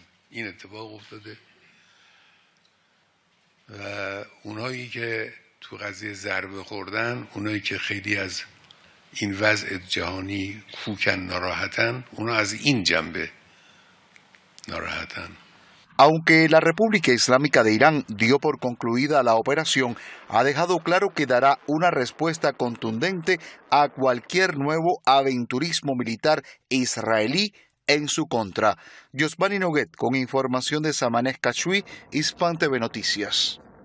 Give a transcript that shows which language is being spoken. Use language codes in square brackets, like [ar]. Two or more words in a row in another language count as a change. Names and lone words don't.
[fa] این اتفاق افتاده و اونایی که تو قضیه ضربه خوردن، اونایی که خیلی از این وضع جهانی کوکن ناراحتن، اونا از این جنبه ناراحتن. [es] Aunque la República Islámica de Irán dio por concluida la operación, ha dejado claro que dará una respuesta contundente a cualquier nuevo aventurismo militar israelí en su contra. Yosvani Noguet con información de Samanez Kachui, Hispan TV Noticias.